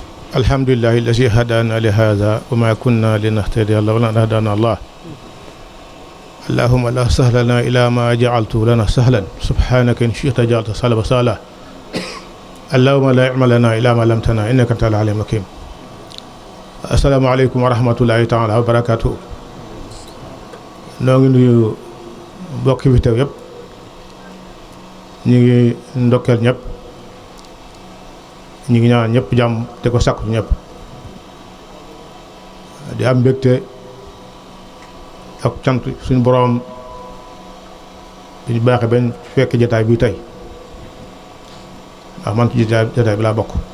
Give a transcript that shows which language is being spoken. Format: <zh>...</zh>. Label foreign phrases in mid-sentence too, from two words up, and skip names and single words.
<ar>الحمد لله الذي هدانا لهذا وما كنا لنهتدي لولا أن هدانا الله اللهم لا سهل لنا إلا ما جعلته لنا سهلا سبحانك إن شئت جعلت صلابا سلا اللهم لا علم لنا إلا ما علمتنا إنك أنت العليم الحكيم. السلام عليكم ورحمة الله تعالى وبركاته.</ar> <wo>noo ngi nuyu mbokki fi teew yëpp, ñu ngi ndokkeel ñëpp, ñu ngi ñaan ñëpp jàmm te ko sàkku ñëpp, di am mbégte ak cant suñu boroom bi ñu baaxee bañ fekk jataay bi tey, ndax man ci jataay bi laa bokk.</wo>